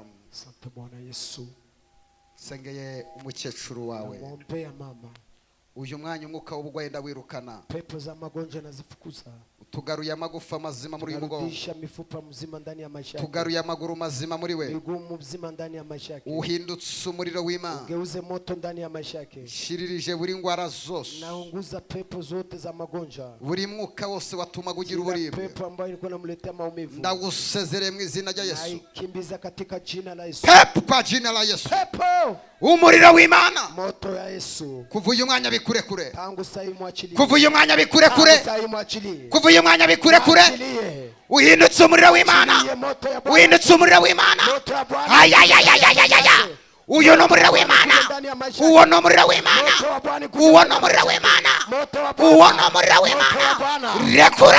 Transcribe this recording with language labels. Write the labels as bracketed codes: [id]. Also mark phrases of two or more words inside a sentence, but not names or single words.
[sw] Asante Bwana Yesu. [rw] Sengeye umukecuru wawe. [sw] Namuombea mama. [rw] Uyu mwanya umwuka w'ubugwayi ndawirukana. [sw] Pepo za magonjwa nazifukuza. [rw] Tugaruye amagufa mazima muri uyu mugongo. [sw] Turudisha mifupa mzima ndani ya maisha yake. [rw] Tugaruye amaguru mazima muri we. [sw] Miguu mzima ndani ya maisha yake. [rw] Uhindutse umuriro w'Imana. [sw] Ugeuze moto ndani ya maisha yake. [rw] Shiririje buri ngwara zose. [sw] Naunguza pepo zote za magonjwa. [rw] Buri mwuka wose watuma kugira uburibwe. [sw] Pepo ambayo ilikuwa inamletea maumivu. [rw] Ndagusezereye mu izina rya Yesu. [sw] Naikimbiza katika jina la Yesu. Pepo kwa jina la Yesu. Pepo. [rw] Umuriro w'Imana. [sw] Moto ya Yesu. [rw] Kuva uyu mwanya bikure kure. [sw] Tangu sasa mwachilie. [rw] Kuva uyu mwanya bikure kure. [sw] Tangu sasa mwachilie. [rw] Kuva uyu mwanya bikure kure. Uhindutse umuriro w'Imana. Uhindutse umuriro w'Imana. Ayayayayayaya. Uyu ni umuriro w'Imana. Uwo ni umuriro w'Imana. Uwo ni umuriro w'Imana. Uwo ni umuriro w'Imana. Rekura.